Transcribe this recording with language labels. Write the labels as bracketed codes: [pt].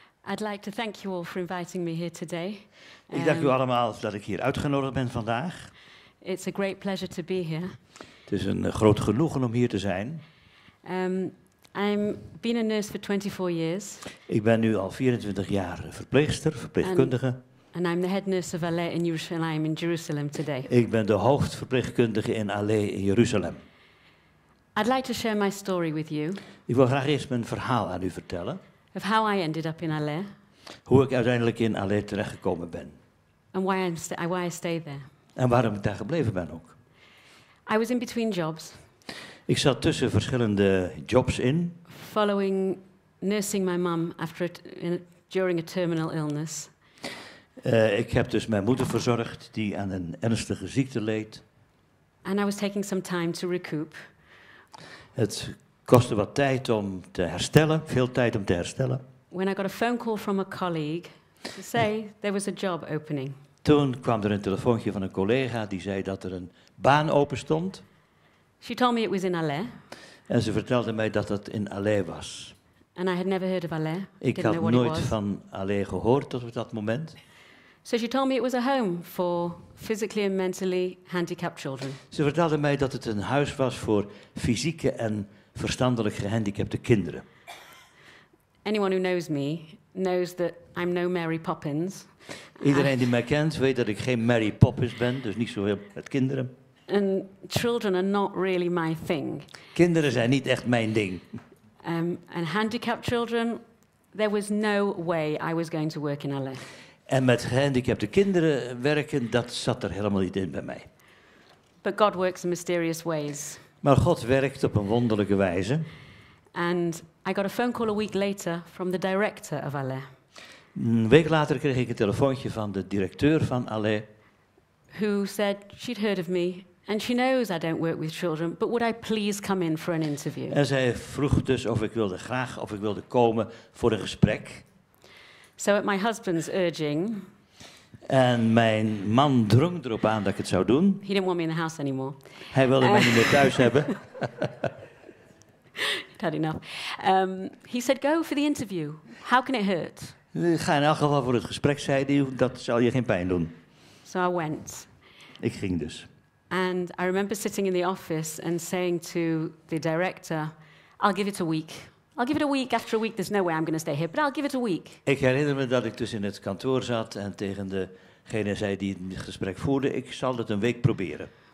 [en] I'd like to thank you all for inviting me here today. [nl] Ik dank u allemaal dat ik hier uitgenodigd ben vandaag. [en] It's a great pleasure to be here. [nl] Het is een groot genoegen om hier te zijn. [en] I've been a nurse for 24 years. [nl] Ik ben nu al 24 jaar verpleegkundige. [en] And I'm the head nurse of Aleh in Jerusalem today. [nl] Ik ben de hoofdverpleegkundige in Aleh in Jeruzalem. [en] I'd like to share my story with you. [nl] Ik wil graag eerst mijn verhaal aan u vertellen. [en] Of how I ended up in Aleh. [nl] Hoe ik uiteindelijk in Aleh terechtgekomen ben. [en] And why I stayed there. [nl] En waarom ik daar gebleven ben ook. [en] I was in between jobs. [nl] Ik zat tussen verschillende jobs in. [en] Following nursing my mum during a terminal illness. [nl] Ik heb dus mijn moeder verzorgd die aan een ernstige ziekte leed. [en] And I was taking some time to recoup. [nl] Het kostte wat tijd om te herstellen, veel tijd om te herstellen. [en] When I got a phone call from a colleague to say there was a job opening. [nl] Toen kwam er een telefoontje van een collega die zei dat er een baan open stond. [en] She told me it was in Aleh. [nl] En ze vertelde mij dat het in Aleh was. [en] And I had never heard of Aleh. [nl] Ik had nooit van Aleh gehoord tot op dat moment. [en] So she told me it was a home for physically and mentally handicapped children. [nl] Ze vertelde mij dat het een huis was voor fysieke en verstandelijk gehandicapte kinderen. [en] Anyone who knows me knows that I'm no Mary Poppins. [nl] Iedereen die mij kent weet dat ik geen Mary Poppins ben, dus niet zo heel met kinderen. [en] And children are not really my thing. [nl] Kinderen zijn niet echt mijn ding. [en] And handicapped children, there was no way I was going to work in Aleh. [nl] En met gehandicapte kinderen werken, dat zat er helemaal niet in bij mij. [en] But God works in mysterious ways. [nl] Maar God werkt op een wonderlijke wijze. [en] And I got a phone call a week later from the director of Aleh. [nl] Een week later kreeg ik een telefoontje van de directeur van Aleh. [en] Who said she'd heard of me and she knows I don't work with children, but would I please come in for an interview? [nl] En zij vroeg dus of ik wilde komen voor een gesprek. [en] So at my husband's urging. [nl] En mijn man drong erop aan dat ik het zou doen. [en] He didn't want me in the house anymore. [nl] Hij wilde mij niet meer thuis hebben. [en] Had enough. He said, go for the interview. How can it hurt? [nl] Ga in elk geval voor het gesprek, zei hij. Dat zal je geen pijn doen. [en] So I went. [nl] Ik ging dus. [en] And I remember sitting in the office and saying to the director, I'll give it a week. I'll give it a week. After a week, there's no way I'm going to stay here, but I'll give it a week. [nl] Ik herinner me dat ik dus in het kantoor zat en tegen degene zei die het gesprek voerde, ik zal het een week proberen.